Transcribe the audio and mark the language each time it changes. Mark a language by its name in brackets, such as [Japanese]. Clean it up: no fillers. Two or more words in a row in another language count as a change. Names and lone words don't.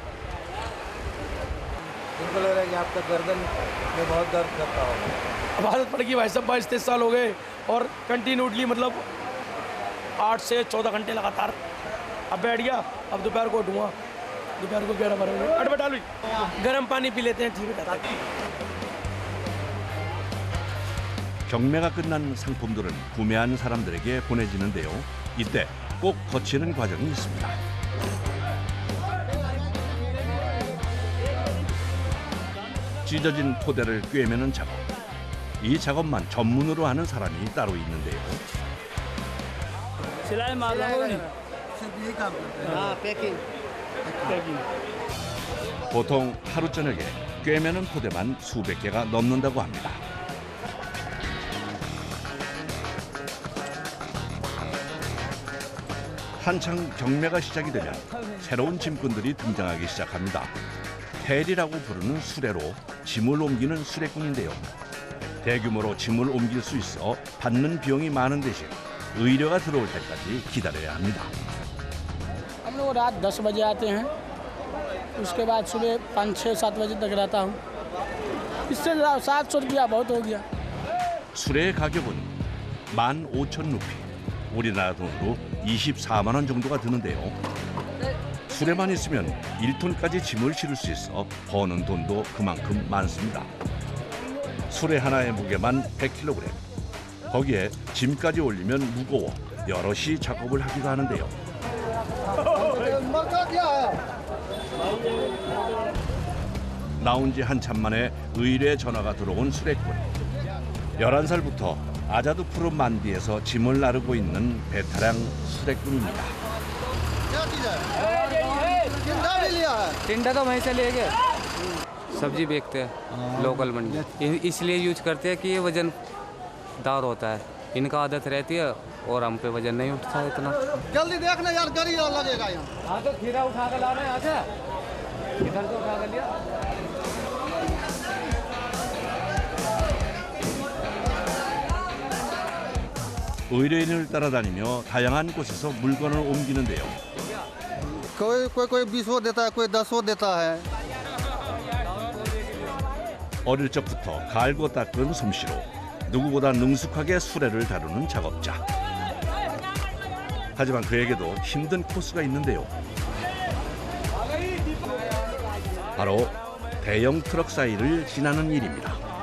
[Hindi] इनको लग रहा है कि आपका गर्दन में बहुत दर्द करता होगा। अब आदत पड़ गई भाई साहब, 22-23 साल हो गए और कंटिन्यूटली मतलब 8 से 14 घंटे लगातार। अब बैठ गया, अब दोपहर को उठूंगा, दोपहर को 11-12 बजे अट बैठा लो, गर्म पानी पी लेते हैं, ठीक है। [Korean] 경매가 끝난 상품들은 구매한 사람들에게 보내지는데요. 이때 꼭 거치는 과정이 있습니다. 찢어진 포대를 꿰매는 작업. 이 작업만 전문으로 하는 사람이 따로 있는데요. [Hindi] सिलाई मार रहा हूँ [Korean] 보통 하루 저녁에 꿰매는 포대만 수백 개가 넘는다고 합니다. 한창 경매가 시작이 되면 새로운 짐꾼들이 등장하기 시작합니다. 헬이라고 부르는 수레로 짐을 옮기는 수레꾼인데요. 대규모로 짐을 옮길 수 있어 받는 비용이 많은 대신 의뢰가 들어올 때까지 기다려야 합니다. [Hindi] हम लोग रात 10 बजे आते हैं, उसके बाद सुबह 5-6-7 बजे तक रहता हूँ। इससे 700 रुपया बहुत हो गया। [Korean] 수레의 가격은 15,000루피, 우리나라 돈으로 24만 원 정도가 드는데요. 수레만 있으면 1톤까지 짐을 실을 수 있어 버는 돈도 그만큼 많습니다. 수레 하나의 무게만 100kg. 거기에 짐까지 올리면 무거워 여럿이 작업을 하기도 하는데요. 나온 지 한참 만에 의뢰 전화가 들어온 수레꾼. 11살부터 아자드 푸르 만디에서 짐을 나르고 있는 베테랑 수레꾼입니다. [Hindi] टिंडा तो वहीं से ले गए। सब्जी बेचते हैं लोकल मंडी, इसलिए यूज करते हैं कि ये वजनदार होता है। इनका आदत रहती है और हम पे वजन नहीं उठता है इतना। जल्दी देखना यार, गाड़ी लगेगा यहाँ। हाँ तो खीरा उठा कर लाना है यहाँ से, इधर से उठा कर लिया। [Korean] 의뢰인을 따라다니며 다양한 곳에서 물건을 옮기는데요. [Hindi] कोई 20 देता है, कोई 10 देता है। [Korean] 어릴 적부터 갈고 닦은 솜씨로 누구보다 능숙하게 수레를 다루는 작업자. 하지만 그에게도 힘든 코스가 있는데요. 바로 대형 트럭 사이를 지나는 일입니다.